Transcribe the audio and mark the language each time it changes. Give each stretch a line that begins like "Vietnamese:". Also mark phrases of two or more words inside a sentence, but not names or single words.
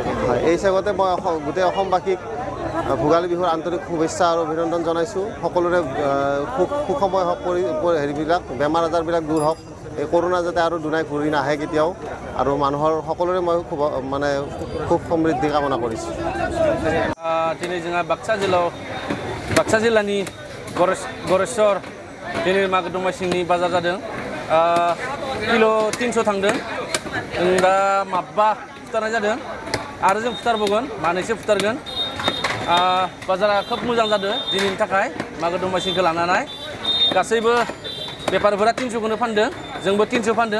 Assamese: এই হিচাপতে মই গোটেই অসমবাসীক ভোগালী বিহুৰ আন্তৰিক শুভেচ্ছা আৰু অভিনন্দন জনাইছোঁ। সকলোৰে সুখময় হওক, হেৰিবিলাক বেমাৰ আজাৰবিলাক দূৰ হওক এই কৰোণা যাতে আৰু দুনাই ঘূৰি নাহে কেতিয়াও আৰু মানুহৰ সকলোৰে মই খুব সমৃদ্ধি কামনা কৰিছোঁ
Bodo: दिनै जोंहा बाक्सा जिल्लानि गरेस्वर दिनै मागो दमासिनि बाजार जादों किल' 300 थांदों जों दा माबा फुथारनाय जादों आरो जों फुथारबावगोन मानैसो फुथारगोन बाजारा खोब मोजां जादों दिनैनि थाखाय मागो दमासिखौ लानानै गासैबो बेफारिफोरा 300खौनो फानदों जोंबो 300 फानदों